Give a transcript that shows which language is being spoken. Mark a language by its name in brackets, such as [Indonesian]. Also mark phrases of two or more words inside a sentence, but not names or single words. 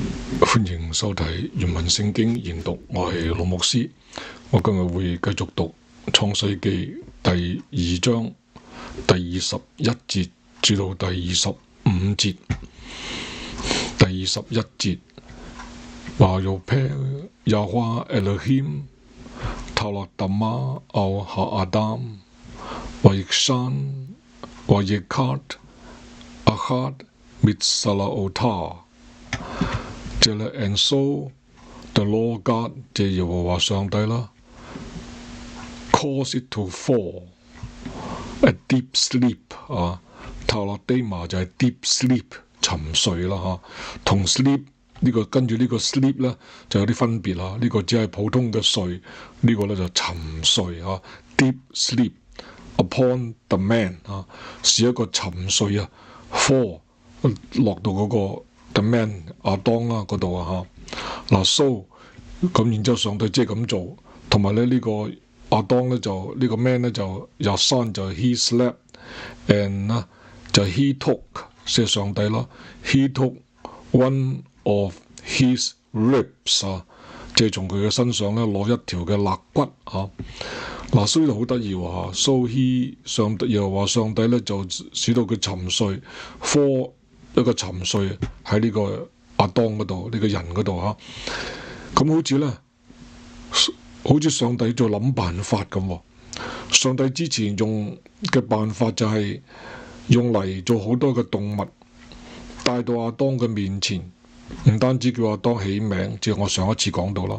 [Cantonese] 歡迎收睇原文聖經研讀，我係盧牧師。我今日會繼續讀創世記第2章第21節至到第25節。 [English] 第21節 ： [Hebrew] ויפל יהוה אלהים תרדמה על האדם ויישן ויקח אחת מצלעתיו. [English] And so the Lord God [Cantonese] 即係耶和華上帝啦 [English] ，cause it to fall a deep sleep [Cantonese] 啊，頭落低嘛就係 [English] deep sleep [Cantonese] 沉睡啦嚇，同 sleep 呢個跟住呢個 sleep 咧就有啲分別啦，呢個只係普通嘅睡，呢個咧就沉睡啊 ， [English] deep sleep upon the man [Cantonese] 啊，是一個沉睡啊 ，fall 落到嗰個。 [English] The man [Cantonese] 亞當啦嗰度啊嚇，嗱 so 咁然之後上帝即係咁做，同埋咧呢個亞當咧就呢個 man 咧就日山就 [English] he slept [Cantonese] and 就 [English] he took [Cantonese] 即係上帝啦 [English] he took one of his ribs [Cantonese] 啊，即係從佢嘅身上咧攞一條嘅肋骨啊，嗱所以就好得意喎 [English] so he [Cantonese] 上帝又話上帝咧就使到佢沉睡 for一個沉睡喺呢個亞當嗰度，呢個人嗰度嚇，咁好似咧，好似上帝在諗辦法咁。上帝之前用嘅辦法就係用嚟做好多嘅動物帶到亞當嘅面前，唔單止叫亞當起名，即係我上一次講到啦。